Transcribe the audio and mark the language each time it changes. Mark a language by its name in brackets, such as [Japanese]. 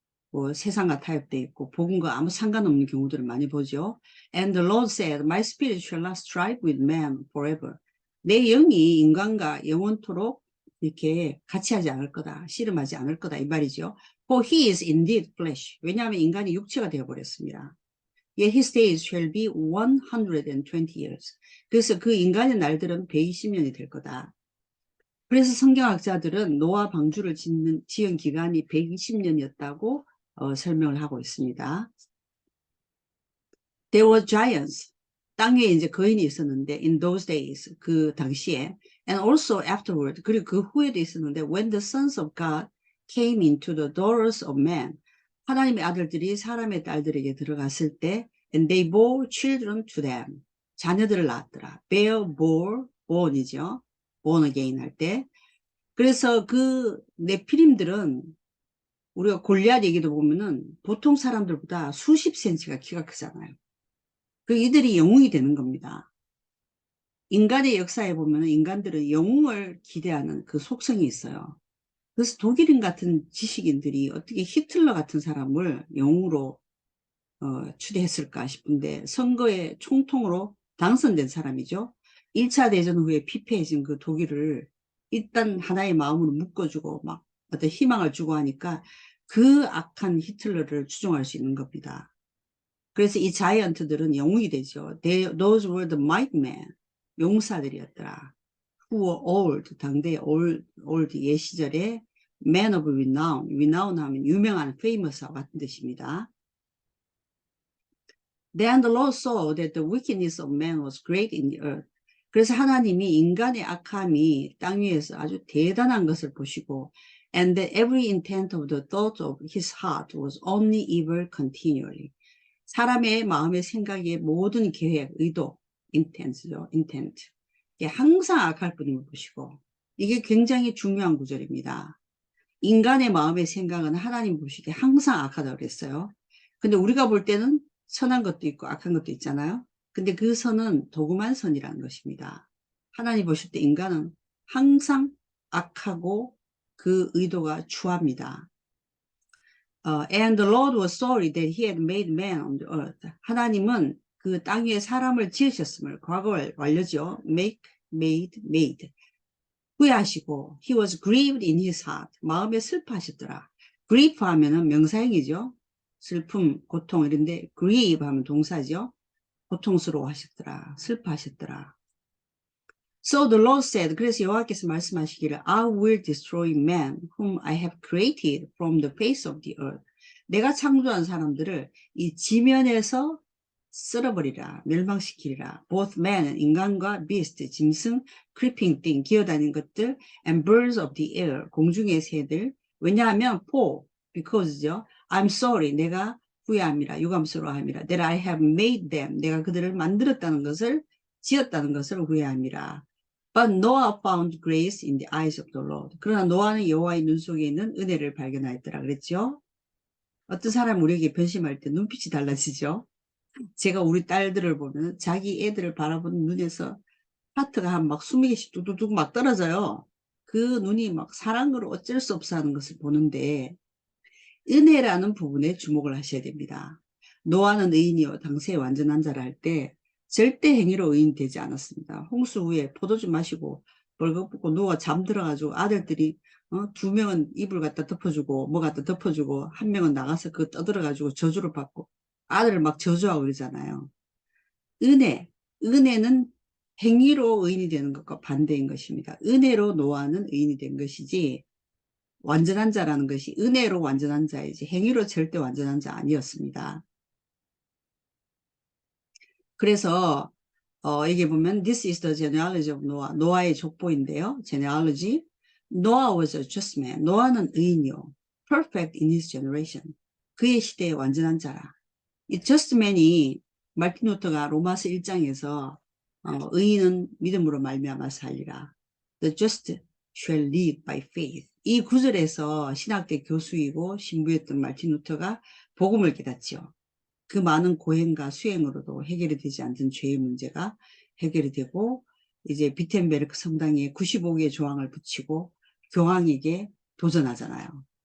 [Korean] 뭐 세상과 타협돼 있고 복음과 아무 상관없는 경우들을 많이 보죠. [English] And the Lord said, My spirit shall not strive with man forever. [Korean] 내 영이 인간과 영원토록 이렇게 같이 하지 않을 거다. 씨름하지 않을 거다. 이 말이죠. [English] For he is indeed flesh. [Korean] 왜냐하면 인간이 육체가 되어버렸습니다. [English] Yet his days shall be 120 years. [Korean] 그래서 그 인간의 날들은 120년이 될 거다. 그래서 성경학자들은 노아 방주를 지은 기간이 120년이었다고 설명을 하고 있습니다. [English] There were giants. [Korean] 땅 위에 이제 거인이 있었는데 [English] in those days [Korean] 그 당시에 [English] and also afterward [Korean] 그리고 그 후에도 있었는데 [English] when the sons of God came into the daughters of man [Korean] 하나님의 아들들이 사람의 딸들에게 들어갔을 때 [English] and they bore children to them [Korean] 자녀들을 낳았더라. [English] bear, bore, born이죠. [Korean] born again 할 때 그래서 그 네피림들은 우리가 골리앗 얘기도 보면은 보통 사람들보다 수십 센치가 키가 크잖아요. 그 이들이 영웅이 되는 겁니다. 인간의 역사에 보면 인간들은 영웅을 기대하는 그 속성이 있어요. 그래서 독일인 같은 지식인들이 어떻게 히틀러 같은 사람을 영웅으로 추대했을까 싶은데 선거의 총통으로 당선된 사람이죠. 1차 대전 후에 피폐해진 그 독일을 일단 하나의 마음으로 묶어주고 막 어떤 희망을 주고 하니까 그 악한 히틀러를 추종할 수 있는 겁니다. 그래서 이 자이언트들은 영웅이 되죠. [English] Those were the mighty men. [Korean] 용사들이었더라. [English] Who were old, [Korean] 당대 [English] old [Korean] 옛 시절에 [English] men of renown. [Korean] renown 하면 유명한 famous와 같은 뜻입니다. [English] Then the Lord saw that the wickedness of man was great in the earth. [Korean] 그래서 하나님이 인간의 악함이 땅 위에서 아주 대단한 것을 보시고 [English] and that every intent of the thought of his heart was only evil continually. [Korean] 사람의 마음의 생각의 모든 계획, 의도, intent죠, intent. 이게 항상 악할 뿐임을 보시고 이게 굉장히 중요한 구절입니다. 인간의 마음의 생각은 하나님 보시기에 항상 악하다고 그랬어요. 근데 우리가 볼 때는 선한 것도 있고 악한 것도 있잖아요. 근데 그 선은 도구만 선이라는 것입니다. 하나님 보실 때 인간은 항상 악하고 그 의도가 추합니다. [English] And the Lord was sorry that he had made man on the earth. [Korean] 하나님은 그 땅 위에 사람을 지으셨음을 과거 완료죠. [English] make, made. [Korean] 후회하시고 [English] he was grieved in his heart. [Korean] 마음에 슬퍼하셨더라. grieve 하면은 명사형이죠. 슬픔, 고통 이런데 grieve 하면 동사죠. 고통스러워하셨더라. 슬퍼하셨더라. [English] So the Lord said, [Korean] 그래서 여호와께서 말씀하시기를 [English] I will destroy man whom I have created from the face of the earth. [Korean] 내가 창조한 사람들을 이 지면에서 쓸어버리라, 멸망시키리라. [English] Both man, [Korean] 인간과 [English] beast, [Korean] 짐승, [English] creeping thing, [Korean] 기어다니는 것들, [English] and birds of the air, [Korean] 공중의 새들. 왜냐하면 because죠. [English] I'm sorry, [Korean] 내가 후회함이라, 유감스러워함이라. [English] That I have made them, [Korean] 내가 그들을 만들었다는 것을, 지었다는 것을 후회함이라. [English] But Noah found grace in the eyes of the Lord. [Korean] 그러나 노아는 여호와의 눈 속에 있는 은혜를 발견하였더라 그랬죠. 어떤 사람 우리에게 변심할 때 눈빛이 달라지죠. 제가 우리 딸들을 보면 자기 애들을 바라보는 눈에서 하트가 한 막 20개씩 뚝뚝뚝 막 떨어져요. 그 눈이 막 사랑으로 어쩔 수 없어 하는 것을 보는데 은혜라는 부분에 주목을 하셔야 됩니다. 노아는 의인이요 당세의 완전한 자라 할 때 절대 행위로 의인 되지 않았습니다. 홍수 후에 포도주 마시고 벌거벗고 누워 잠들어가지고 아들들이 2명은 이불 갖다 덮어주고 뭐 갖다 덮어주고 한 명은 나가서 그거 떠들어가지고 저주를 받고 아들을 막 저주하고 그러잖아요. 은혜는 행위로 의인이 되는 것과 반대인 것입니다. 은혜로 노아는 의인이 된 것이지 완전한 자라는 것이 은혜로 완전한 자이지 행위로 절대 완전한 자 아니었습니다. [English] 그래서 여기 보면 This is the genealogy of Noah. [Korean] 노아의 족보인데요. genealogy. [English] Noah was a just man. [Korean] 노아는 의인이요. [English] perfect in his generation. [Korean] 그의 시대에 완전한 자라. 이 just man이 말틴 루터가 로마서 1장에서 의인은 믿음으로 말미암아 살리라. [English] The just shall live by faith. [Korean] 이 구절에서 신학대 교수이고 신부였던 말틴 루터가 복음을 깨닫지요. 그 많은 고행과 수행으로도 해결이 되지 않던 죄의 문제가 해결이 되고 이제 비텐베르크 성당에 95개의 조항을 붙이고 교황에게 도전하잖아요.